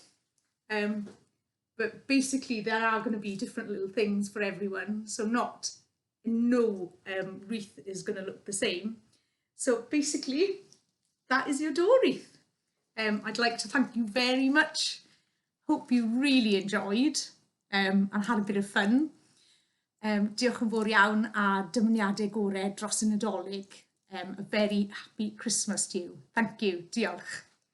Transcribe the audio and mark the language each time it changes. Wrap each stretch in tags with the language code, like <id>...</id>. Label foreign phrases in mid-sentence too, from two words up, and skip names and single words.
<en>But basically there are going to be different little things for everyone, so no wreath is going to look the same. So basically that is your door wreath. I'd like to thank you very much. Hope you really enjoyed and had a bit of fun.</en> <cy>Diolch yn fawr iawn a dymuniadau gorau dros y Nadolig.</cy> <en>A very happy Christmas to you. Thank you.</en> <cy>Diolch.</cy>